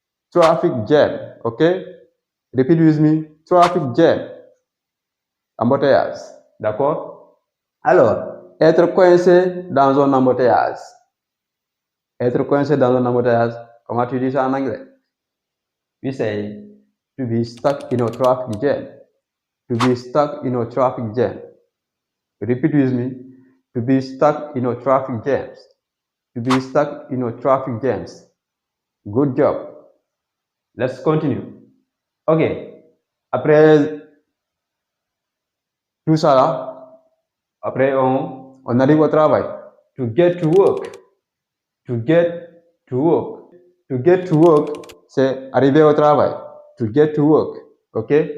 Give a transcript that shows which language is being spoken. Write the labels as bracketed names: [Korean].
[English] Traffic jam, OK? Repeat with me. Traffic jam. [French] Embouteillage. D'accord? Alors, être coincé dans un embouteillage. Être coincé dans un embouteillage, comment tu dis ça en anglais? [English] We say to be stuck in a traffic jam. To be stuck in a traffic jam. Repeat with me. To be stuck in a traffic jams. To be stuck in a traffic jams. Good job. Let's continue. OK. [French] Après tout ça là, après on arrive au travail. [English] To get to work. To get to work. To get to work, [French] c'est arriver au travail. [English] To get to work. OK?